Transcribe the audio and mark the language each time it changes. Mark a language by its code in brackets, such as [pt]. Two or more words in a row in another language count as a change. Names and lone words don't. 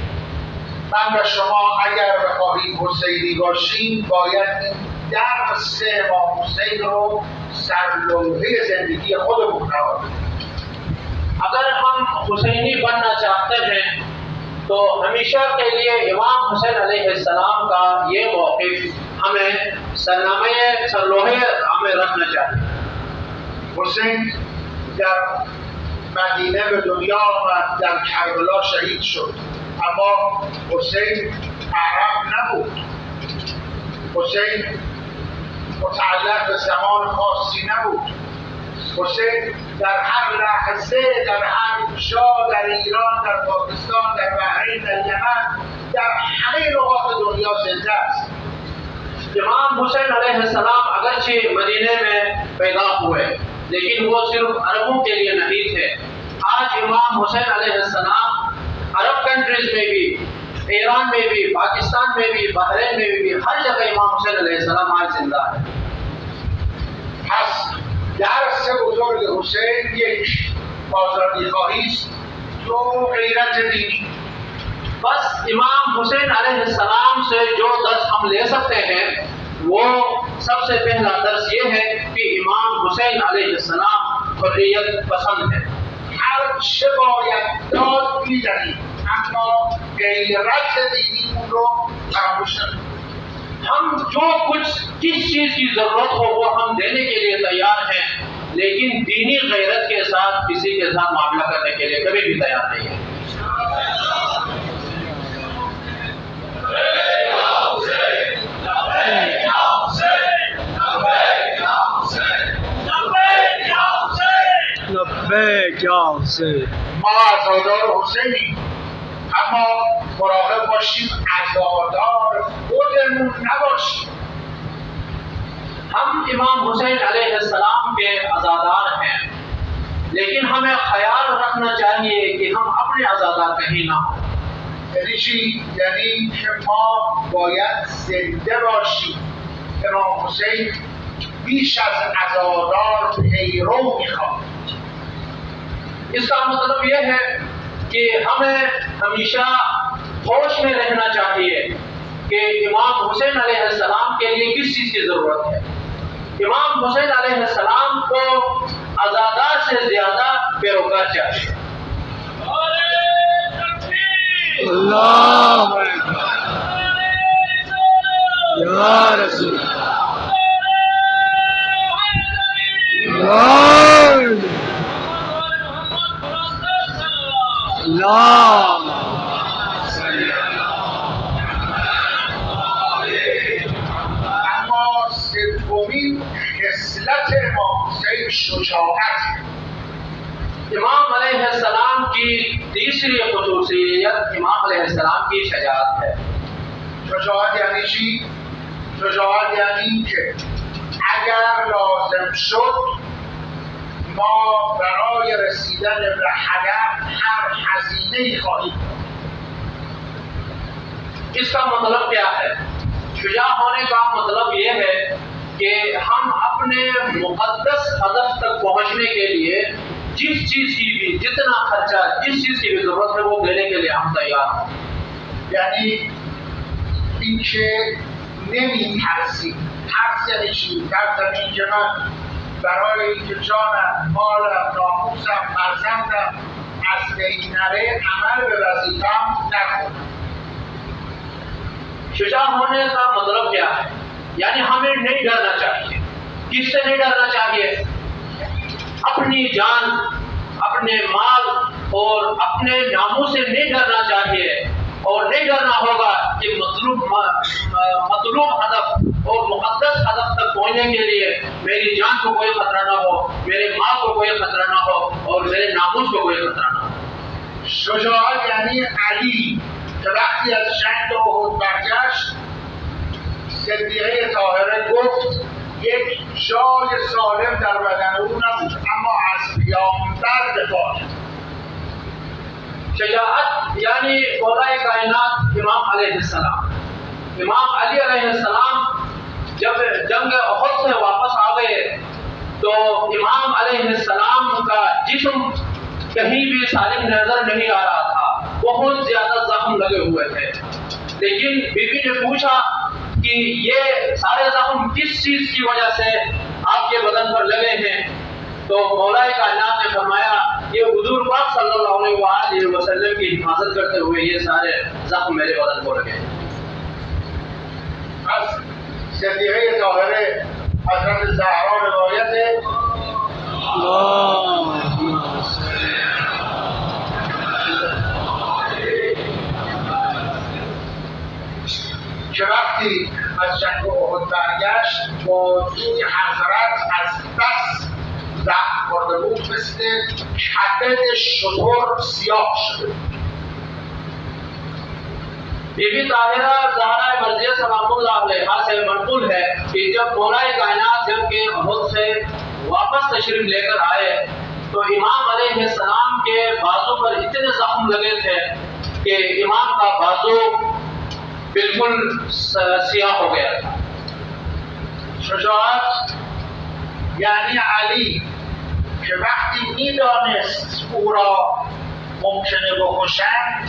[fa] من و شما اگر بخواهیم حسینی باشیم باید این درس امام حسین رو سرلوحه زندگی خودمون قرار بدیم. [ur] اگر ہم حسینی بننا چاہتے ہیں تو ہمیشہ کے لیے امام حسین [ar] علیہ السلام [ur] کا یہ موقف ہمیں سرلوحے ہمیں رکھنا چاہیے. [fa] حسین در مدینه به دنیا آمد، در کربلا شهید شد، اما حسین عرب نبود. حسین متعلق به زمان خاصی نبود. حسین در هر لحظه، در هر جا، در ایران، در پاکستان، در بحرین، در یمن، در همه نقاط دنیا زنده است. [ur] امام حسین [ar] علیہ السلام [ur] اگرچہ مدینے میں پیدا ہوئے لیکن وہ صرف عربوں کے لیے نہیں تھے. آج امام حسین [ar] علیہ السلام [ur] عرب کنٹریز میں بھی، ایران میں بھی، پاکستان میں بھی، بحرین میں بھی، ہر جگہ امام حسین [ar] علیہ السلام [ur] آج زندہ ہے. [fa] پس درس بزرگ حسین یک آزادی خواهی است، دو غیرت دینی. [ur] بس امام حسین [ar] علیہ السلام [ur] سے جو درس ہم لے سکتے ہیں وہ سب سے پہلا درس یہ ہے کہ امام حسین [ar] علیہ السلام [ur] حریت پسند ہے. [fa] هر چه باید داد میدهیم اما غیرت دینیمون رو فراموش نکنیم. [ur] ہم جو کچھ کس چیز کی ضرورت ہو وہ ہم دینے کے لیے تیار ہیں لیکن دینی غیرت کے ساتھ کسی کے ساتھ معاملہ کرنے کے لیے کبھی بھی تیار نہیں ہے. [fa] ما عزادار حسینیم اما مراقب باشیم عزادار خودمون نباشیم. [ur] ہم امام حسین [ar] علیہ السلام [ur] کے عزادار ہیں لیکن ہمیں خیال رکھنا چاہیے کہ ہم اپنے عزادار کہیں نہ ہوں. [fa] یعنی چی؟ یعنی که ما باید زنده باشیم. امام حسین بیش از عزادار پیرو میخواد. [ur] اس کا مطلب یہ ہے کہ ہمیں ہمیشہ ہوش میں رہنا چاہیے کہ امام حسین [ar] علیہ السلام [ur] کے لیے کس چیز کی ضرورت ہے. امام حسین [ar] علیہ السلام [ur] کو عزادار سے زیادہ پیروکار چاہیے. [ar] اللہ یا رسول [fa] اما سومین خصلت امام حسین شجاعت. [ur] امام [ar] علیہ السلام [ur] کی تیسری خصوصیت امام [ar] علیہ السلام [ur] کی شجاعت ہے. [fa] شجاعت یعنی چی؟ شجاعت یعنی این که اگر لازم شد ما برای رسیدن به هدف هر هزینه‌ای خواهیم کرد. [ur] اس کا مطلب کیا ہے؟ شجاع ہونے کا مطلب یہ ہے کہ ہم اپنے مقدس ہدف تک پہنچنے کے لیے جس چیز کی بھی جتنا خرچہ جس چیز کی بھی ضرورت ہے وہ دینے کے لیے ہم تیار ہوں. [fa] یعنی اینکه نمی‌ترسیم. ترس یعنی چی؟ ترس یعنی اینکه من برای اینکه جانم، مالم، ناموسم، فرزندم از بین نره عمل به وظیفه‌ام نکنم. [ur] شجاع ہونے کا مطلب کیا ہے؟ یعنی ہمیں نہیں ڈرنا چاہیے. کس سے نہیں ڈرنا چاہیے؟ اپنی جان، اپنے مال اور اپنے ناموس سے نہیں ڈرنا چاہیے. اور نہیں ڈرنا ہوگا کہ مطلوب ہدف اور مقدس ہدف تک پہنچنے کے لیے میری جان کو کوئی خطرہ نہ ہو، میرے مال کو کوئی خطرہ نہ ہو اور میرے ناموس کو کوئی خطرہ نہ ہو. [fa] شجاعت یعنی علی که وقتی از جنگ احد برگشت صدیقه طاهره گفت یک جای سالم در بدن او نبود اما از پیامبر دفاع کرد. شجاعت یعنی مولا کائنات امام [ar] علیہ السلام. [ur] امام علی [ar] علیہ السلام [ur] جب جنگ احد سے واپس آ گئے تو امام [ar] علیہ السلام [ur] کا جسم کہیں بھی سالم نظر نہیں آ رہا تھا. بہت زیادہ زخم لگے ہوئے تھے. لیکن بی بی نے پوچھا کہ یہ سارے زخم کس چیز کی وجہ سے آپ کے بدن پر لگے ہیں؟ تو مولا کائنات نے فرمایا یہ حضور پاک [ar] صلی اللہ علیہ وسلم [ur] کی حفاظت کرتے ہوئے یہ سارے زخم میرے بدن کو لگے. [fa] از صدیقه طاهره حضرت زهرا روایت که وقتی از جنگ احد برگشت با سوی حضرت از بس زخم خورده بود مثل کبد شتر سیاه شده. [ur] بی بی طاہرہ زہرا مرضیہ [ar] سلام اللہ علیہا [ur] سے منقول ہے کہ جب مولا کائنات جنگ کے احد سے واپس تشریف لے کر آئے تو امام [ar] علیہ السلام [ur] کے بازو پر اتنے زخم لگے تھے کہ امام کا بازو بالکل سیاہ ہو گیا تھا. [fa] شجاعت یعنی علی که وقتی میدانست او را ممکنه بکشند